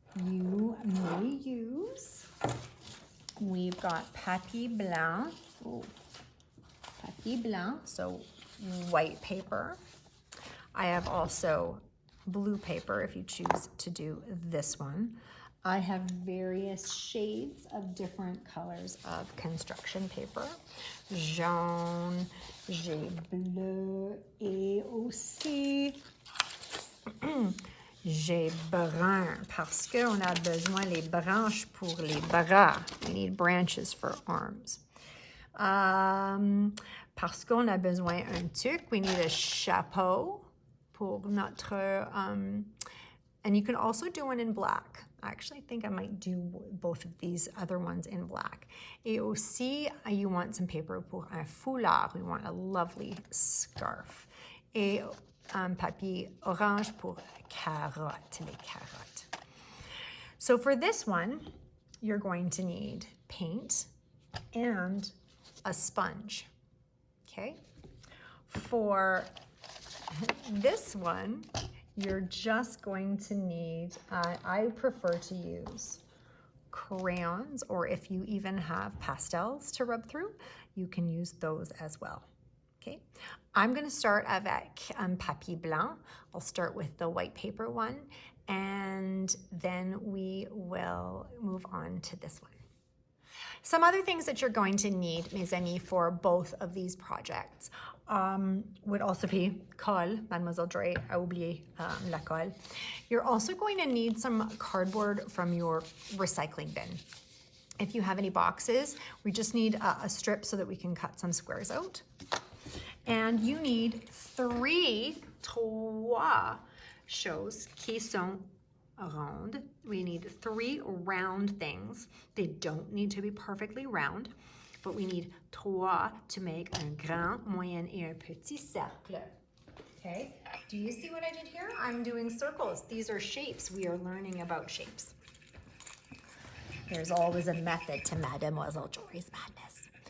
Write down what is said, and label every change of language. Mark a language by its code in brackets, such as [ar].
[en] You may use, we've got [fr] papier blanc, papier blanc, [en] so white paper. I have also blue paper if you choose to do this one. I have various shades of different colors of construction paper. [fr] Jaune, j'ai bleu, et aussi j'ai brun, parce qu'on a besoin les branches pour les bras. [en] We need branches for arms. [fr] Parce qu'on a besoin un tuque, [en] we need a [fr] chapeau pour notre, [en] and you can also do one in black. I actually think I might do both of these other ones in black. [fr] Et aussi, [en] you want some paper [fr] pour un foulard. [en] We want a lovely scarf. [fr] Et papier orange pour carottes, les carottes. [en] So for this one, you're going to need paint and a sponge, okay? For this one, you're just going to need, I prefer to use crayons, or if you even have pastels to rub through, you can use those as well. Okay, I'm going to start [fr] avec papier blanc. [en] I'll start with the white paper one, and then we will move on to this one. Some other things that you're going to need, [fr] mes amis, [en] for both of these projects would also be colle. [fr] Mademoiselle Jory a oublié la colle. [en] You're also going to need some cardboard from your recycling bin. If you have any boxes, we just need a strip so that we can cut some squares out. And you need [fr] trois choses qui sont rondes. [en] We need 3 round things. They don't need to be perfectly round, but we need 3 to make [fr] un grand, moyen, et un petit cercle. [en] Okay, do you see what I did here? I'm doing circles. These are shapes. We are learning about shapes. There's always a method to Mademoiselle Jory's madness.